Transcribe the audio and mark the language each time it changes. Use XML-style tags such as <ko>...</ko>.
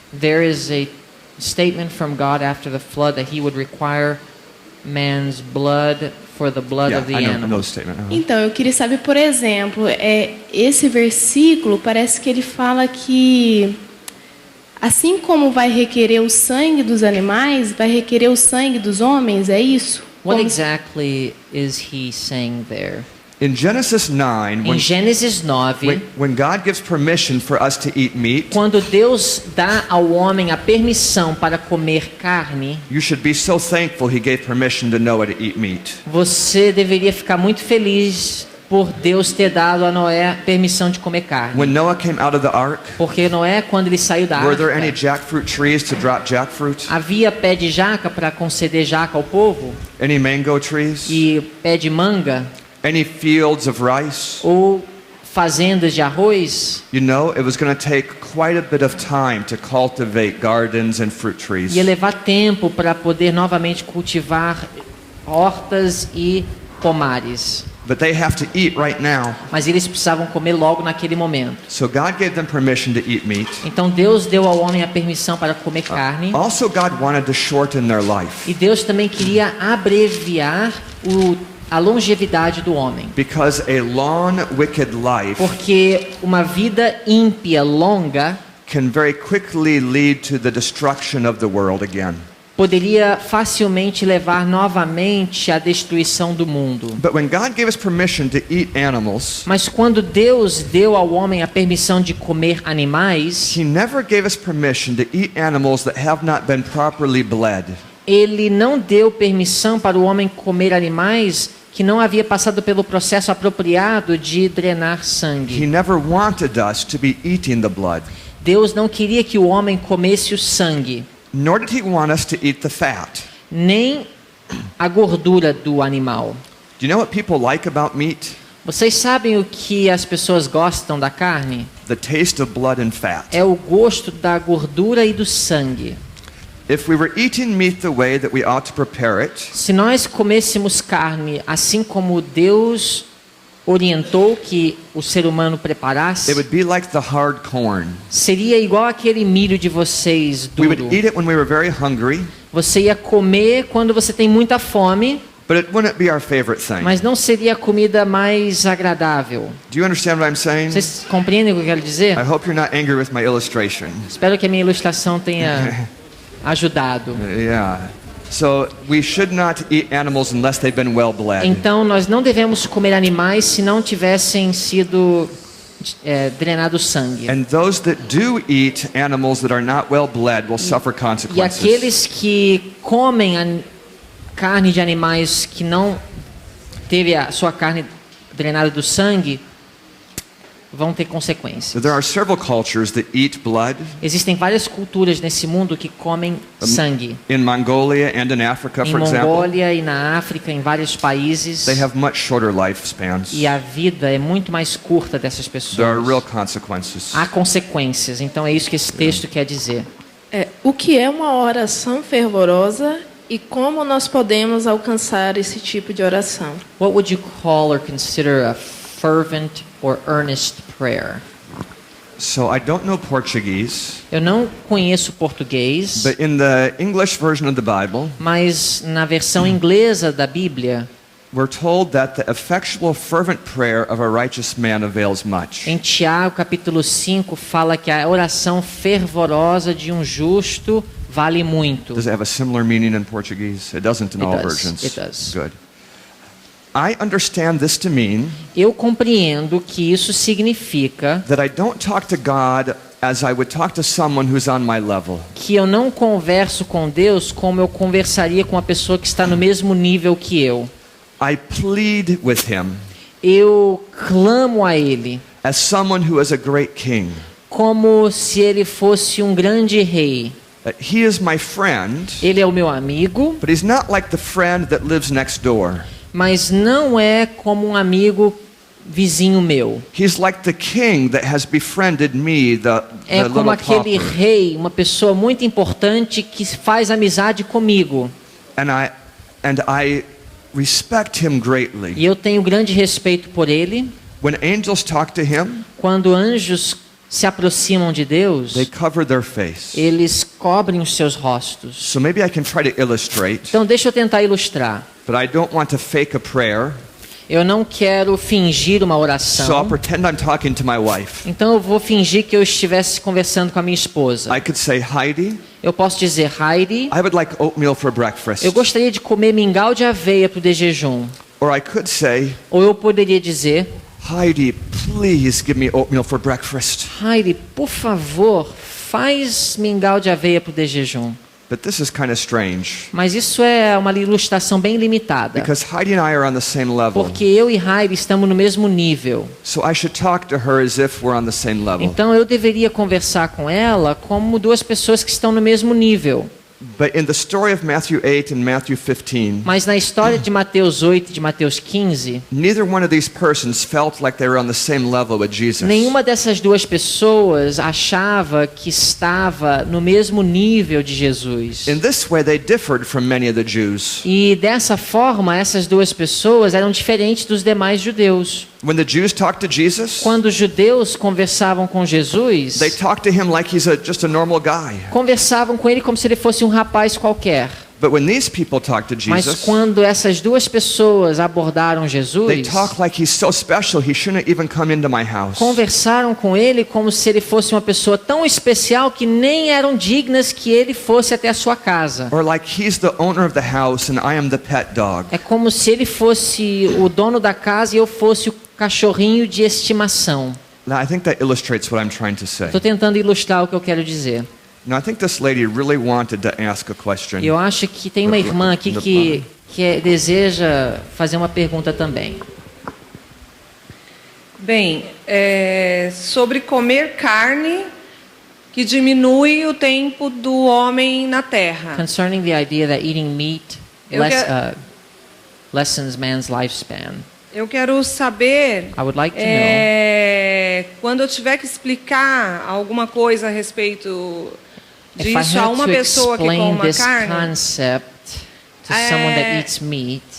<en>there is a statement from God after the flood that he would require man's blood for the blood Yeah, of the I know the animals. statement.</en> <pt>Então, eu queria saber, por exemplo, esse versículo parece que ele fala que assim como vai requerer o sangue dos animais, vai requerer o sangue dos homens, é isso?</pt> <en>What</en> <pt>Como-</pt> <en>exactly is he saying there? In Genesis 9,</en> <pt>Em Gênesis 9,</pt> <en>when God gives permission for us to eat meat,</en> <pt>quando Deus dá ao homem a permissão para comer carne,</pt> <en>you should be so thankful he gave permission to Noah to eat meat.</en> <pt>você deveria ficar muito feliz por Deus ter dado a Noé permissão de comer carne.</pt> <en>When Noah came out of the ark,</en> <pt>Porque Noé, quando ele saiu da</pt> <en>were there any</en> <pt>arca,</pt> <en>jackfruit trees to drop jackfruit?</en> <pt>havia pé de jaca para conceder jaca ao povo?</pt> <en>Any mango trees?</en> <pt>E pé de manga?</pt> <en>Any fields of rice?</en> <pt>Ou fazendas de arroz?</pt> <en>You know, it was going to take quite a bit of time to cultivate gardens and fruit trees.</en> <pt>Ia levar tempo para poder novamente cultivar hortas e pomares.</pt> <en>But they have to eat right now.</en> <pt>Mas eles precisavam comer logo naquele momento.</pt> <en>So God gave them permission to eat meat.</en> <pt>Então Deus deu ao homem a permissão para comer carne.</pt> <en>Also, God wanted to shorten their life</en> <pt>E Deus também queria abreviar a longevidade do homem.</pt> <en>because a long, wicked life</en> <pt>Porque uma vida ímpia longa</pt> <en>can very quickly lead to the destruction of the world again.</en> <pt>poderia facilmente levar novamente à destruição do mundo.</pt> <en>But when God gave us permission to eat animals,</en> <pt>Mas quando Deus deu ao homem a permissão de comer animais,</pt> <en>He never gave us permission to eat animals that have not been properly bled.</en> <pt>ele não deu permissão para o homem comer animais que não havia passado pelo processo apropriado de drenar</pt> <en>He</en> <pt>sangue.</pt> <en>never wanted us to be eating the blood,</en> <pt>Deus não queria que o homem comesse o sangue,</pt> <en>nor did He want us to eat the fat.</en> <pt>nem a gordura do animal.</pt> <en>Do you know what people like about meat?</en> <pt>Vocês sabem o que as pessoas gostam da carne?</pt> <en>The taste of blood and fat.</en> <pt>É o gosto da gordura e do sangue.</pt> <en>If we were eating meat the way that we ought to prepare it,</en> <pt>Se nós comêssemos carne assim como Deus orientou que o ser humano preparasse,</pt> <en>it would be like the hard corn.</en> <pt>seria igual aquele milho de vocês</pt> <en>We</en> <pt>duro.</pt> <en>would eat it when we were very hungry,</en> <pt>Você ia comer quando você tem muita fome,</pt> <en>but it wouldn't be our favorite thing.</en> <pt>mas não seria a comida mais agradável.</pt> <en>Do you understand what I'm saying?</en> <pt>Vocês compreendem o que eu quero dizer?</pt> <en>I hope you're not angry with my illustration.</en> <pt>Espero que a minha ilustração tenha ajudado.</pt> <en>Yeah. So we should not eat animals unless they've been well bled.</en> <pt>Então, nós não devemos comer animais se não tivessem sido drenado sangue.</pt> <en>And those that do eat animals that are not well bled will suffer</en> <pt>E</pt> <en>consequences.</en> <pt>aqueles que comem a carne de animais que não teve a sua carne drenada do sangue, vão ter consequências.</pt> <en>There are several cultures that eat blood.</en> <pt>Existem várias culturas nesse mundo que comem sangue.</pt> <en>In Mongolia and in Africa,</en> <pt>Em</pt> <en>for example,</en> <pt>Mongólia e na África, em vários países.</pt> <en>they have much shorter lifespans.</en> <pt>E a vida é muito mais curta dessas</pt> <en>There are real</en> <pt>pessoas.</pt> <en>consequences.</en> <pt>Há consequências. Então é isso que esse texto quer dizer. O que é uma oração fervorosa e como nós podemos alcançar esse tipo de oração?</pt> <en>What would you call or consider a fervent or earnest prayer? So I don't know Portuguese,</en> <pt>Eu não conheço português,</pt> <en>but in the English version of the Bible,</en> <pt>mas na versão inglesa da Bíblia,</pt> <en>we're told that the effectual fervent prayer of a righteous man avails much.</en> <pt>em Tiago capítulo 5, fala que a oração fervorosa de um justo vale muito.</pt> <en>Does it have a similar meaning in Portuguese? It doesn't in It all does. versions. It does. Good. I understand this to mean</en> <pt>Eu compreendo que isso significa</pt> <en>that I don't talk to God as I would talk to someone who's on my level.</en> <pt>que eu não converso com Deus como eu conversaria com uma pessoa que está no mesmo nível que eu.</pt> <en>I plead with him</en> <pt>Eu clamo a Ele</pt> <en>as someone who is a great king.</en> <pt>como se Ele fosse um grande rei.</pt> <en>He is my friend,</en> <pt>Ele é o meu amigo,</pt> <en>but he's not like the friend that lives next door.</en> <pt>mas não é como um amigo vizinho meu.</pt> <en>He's like the king that has befriended me, the</en> <pt>É como</pt> <en>little</en> <pt>aquele</pt> <en>pauper.</en> <pt>rei, uma pessoa muito importante que faz amizade comigo.</pt> <en>And I respect him greatly.</en> <pt>E eu tenho grande respeito por ele.</pt> <en>When angels talk to him,</en> <pt>Quando anjos se aproximam de Deus,</pt> <en>they cover their face.</en> <pt>eles cobrem os seus rostos.</pt> <en>So maybe I can try to illustrate,</en> <pt>Então deixa eu tentar ilustrar.</pt> <en>but I don't want to fake a prayer.</en> <pt>Eu não quero fingir uma</pt> <en>So I'll</en> <pt>oração.</pt> <en>pretend I'm talking to my wife.</en> <pt>Então eu vou fingir que eu estivesse conversando com a minha esposa.</pt> <en>I could say, Heidi,</en> <pt>Eu posso dizer, Heidi,</pt> <en>I would like oatmeal for breakfast.</en> <pt>eu gostaria de comer mingau de aveia para o de jejum.</pt> <en>Or I could say,</en> <pt>Ou eu poderia dizer,</pt> <en>Heidi, please give me oatmeal for breakfast.</en> <pt>Heidi, por favor, faz mingau de aveia para o de jejum.</pt> <en>But this is kind of strange</en> <pt>Mas isso é uma ilustração bem limitada.</pt> <en>because Heidi and I are on the same level.</en> <pt>Porque eu e Heidi estamos no mesmo nível.</pt> <en>So I should talk to her as if we're on the same level.</en> <pt>Então eu deveria conversar com ela como duas pessoas que estão no mesmo nível.</pt> <en>But in the story of Matthew 8 and Matthew 15,</en> <pt>Mas na história de Mateus 8 e de Mateus 15,</pt> <en>neither one of these persons felt like they were on the same level with Jesus.</en> <pt>nenhuma dessas duas pessoas achava que estava no mesmo nível de Jesus.</pt> <en>In this way, they differed from many of the Jews.</en> <pt>E dessa forma, essas duas pessoas eram diferentes dos demais judeus.</pt> <en>When the Jews talked to Jesus,</en> <pt>Quando os judeus conversavam com Jesus,</pt> <en>they talked to him like he's just a normal guy.</en> <pt>conversavam com ele como se ele fosse um rapaz qualquer.</pt> <en>But when these people talk to</en> <pt>Mas</pt> <en>Jesus,</en> <pt>quando essas duas pessoas abordaram</pt> <en>they</en> <pt>Jesus,</pt> <en>talk like he's so special he shouldn't even come into my house.</en> <pt>conversaram com ele como se ele fosse uma pessoa tão especial que nem eram dignas que ele fosse até a sua casa.</pt> <en>Or like he's the owner of the house and I am the pet dog.</en> <pt>É como se ele fosse o dono da casa e eu fosse o cachorrinho de estimação.</pt> <en>Now, I think that illustrates what I'm trying to say.</en> <pt>Estou tentando ilustrar o que eu quero dizer.</pt> <en>Now, I think this lady really wanted to ask a question.</en> <pt>Eu acho que tem uma irmã aqui que deseja fazer uma pergunta também. Bem, sobre comer carne que diminui o tempo do homem na terra.</pt> <en>Concerning the idea that eating meat</en> <pt>Eu</pt> <en>lessens man's lifespan.</en> <pt>Eu quero saber,</pt> <en>I would like to know</en> <pt>quando eu tiver que explicar alguma coisa a respeito</pt> <en>if I</en> <pt>disso a</pt> <en>had</en> <pt>uma</pt> <en>to</en> <pt>pessoa que</pt> <en>explain</en> <pt>coma</pt> <en>this</en> <pt>carne,</pt> <en>concept to someone that eats meat.</en>